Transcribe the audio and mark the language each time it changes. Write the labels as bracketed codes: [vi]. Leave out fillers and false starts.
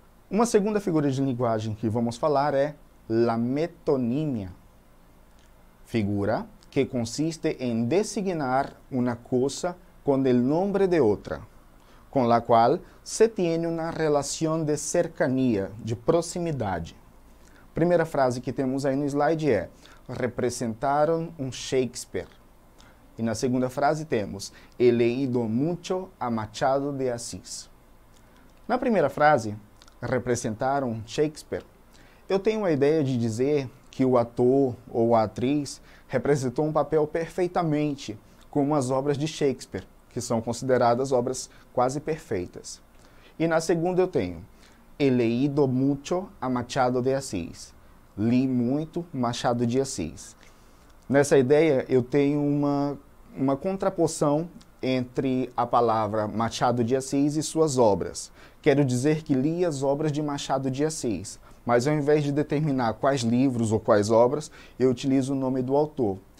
[pt] Uma segunda figura de linguagem que vamos falar é [es] la metonímia, figura que consiste en designar una cosa con el nombre de otra, [pt] com la qual se tem uma relação de cercania, de proximidade. Primeira frase que temos aí no slide é: representaram um Shakespeare. E na segunda frase temos: [es] he leído mucho a Machado de Assis. [pt] Na primeira frase, representaram Shakespeare, eu tenho a ideia de dizer que o ator ou a atriz representou um papel perfeitamente, como as obras de Shakespeare, que são consideradas obras quase perfeitas. E na segunda eu tenho: [es] he leído mucho a Machado de Assis. [pt] Li muito Machado de Assis. Nessa ideia, eu tenho uma contraposição entre a palavra Machado de Assis e suas obras. Quero dizer que li as obras de Machado de Assis, mas ao invés de determinar quais livros ou quais obras, eu utilizo o nome do autor.